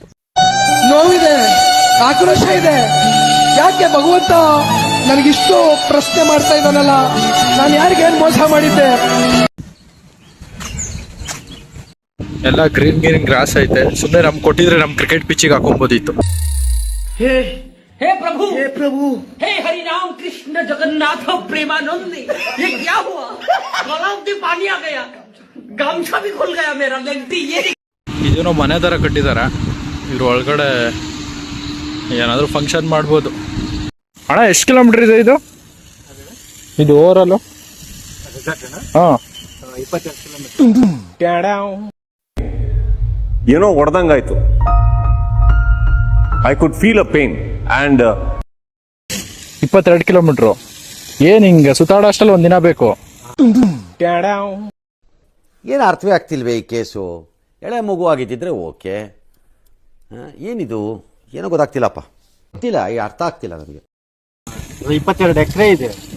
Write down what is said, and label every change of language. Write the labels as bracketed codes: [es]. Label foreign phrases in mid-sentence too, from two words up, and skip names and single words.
[kn] ನೋವಿದೆ, ಆಕ್ರೋಶ ಇದೆ. ಯಾಕೆ ಭಗವಂತ ನನಗಿಷ್ಟು ಪ್ರಶ್ನೆ ಮಾಡ್ತಾ ಇದ್ದಾನಲ್ಲ, ನಾನು ಯಾರಿಗೇನು ಮೋಸ ಮಾಡಿದ್ದೆ? ಎಲ್ಲ [en] green grass [kn] ಐತೆ. ಸುಮ್ಮನೆ ನಮ್ಗೆ ಕೊಟ್ಟಿದ್ರೆ ನಮ್ ಕ್ರಿಕೆಟ್ ಪಿಚ್ಚಿಗೆ ಹಾಕೊಂಬೋದಿತ್ತು. [hi] हे प्रभु हे हरि राम कृष्ण जगन्नाथ प्रेमानंद, ये क्या हुआ? गलाव में पानी आ गया, गमछा भी खुल गया मेरा। लगती ये [kn] ಇದೇನೋ ಮನೆ ತರ ಕಟ್ಟಿದಾರ. ಇದ್ರ ಒಳಗಡೆ ಏನಾದ್ರು ಫಂಕ್ಷನ್ ಮಾಡ್ಬೋದು. ಅಣ್ಣ ಎಷ್ಟು ಕಿಲೋಮೀಟರ್ ಇದೆ ಇದು [en] over all? [kn] 22 ಕಿಲೋಮೀಟರ್. ಏನೋ ಹೊಡೆದಂಗಾಯ್ತು. [en] I could feel a pain and [kn] 22 ಕಿಲೋಮೀಟ್ರು. ಏನ್ ಹಿಂಗ ಸುತ್ತಾಡೋ ಅಷ್ಟಲ್ಲಿ ಒಂದಿನ ಬೇಕು. ಏನು ಅರ್ಥವೇ ಆಗ್ತಿಲ್ವೇ ಈ ಕೇಸು? ಎಳೆ ಮಗು ಆಗಿದ್ದಿದ್ರೆ ಓಕೆ, ಏನಿದು ಏನೋ ಗೊತ್ತಾಗ್ತಿಲ್ಲಪ್ಪ. ಗೊತ್ತಿಲ್ಲ, ಈ ಅರ್ಥ ಆಗ್ತಿಲ್ಲ ನನಗೆ. 22 ಎಕರೆ ಇದೆ.